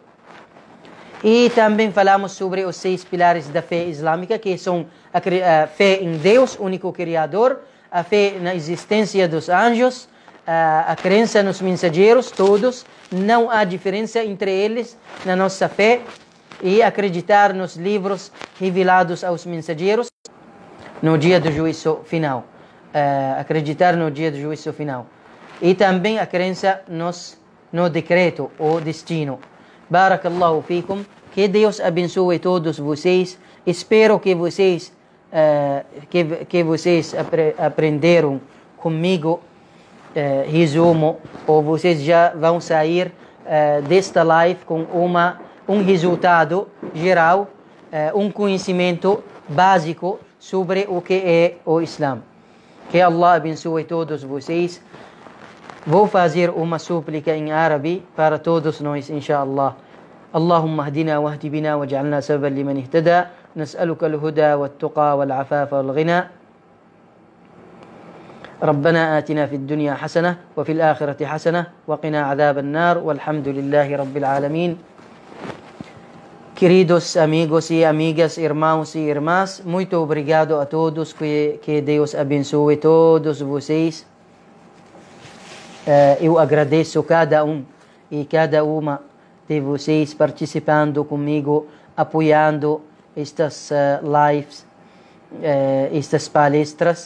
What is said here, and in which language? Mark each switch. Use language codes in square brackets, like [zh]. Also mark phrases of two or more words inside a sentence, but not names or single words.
[pt] E também falamos sobre os 6 pilares da fé islâmica, que são a fé em Deus, único Criador, a fé na existência dos anjos, a crença nos mensageiros, todos, não há diferença entre eles na nossa fé, e acreditar nos livros revelados aos mensageiros no dia do juízo final. Acreditar no dia do juízo final. E também a crença no decreto ou destino. [ar] بارك الله فيكم. [pt] Que Deus abençoe todos vocês. Espero que vocês aprenderam comigo. Resumo, ou vocês já vão sair desta live com um resultado geral, um conhecimento básico sobre o que é o Islã. Que Allah abençoe todos vocês. Vou fazer uma súplica em árabe para todos nós, inshallah. [ar] اللهم اهدنا واهد بنا واجعلنا سببا لمن اهتدى نسألك الهدى والتقى والعفاف والغنى ربنا آتنا في الدنيا حسنة وفي الآخرة حسنة وقنا عذاب النار والحمد لله رب العالمين. [pt] Queridos amigos e amigas, irmãos e irmãs, muito obrigado a todos, que Deus abençoe todos vocês. Eu agradeço cada um e cada uma de vocês participando comigo, apoiando estas lives, estas palestras.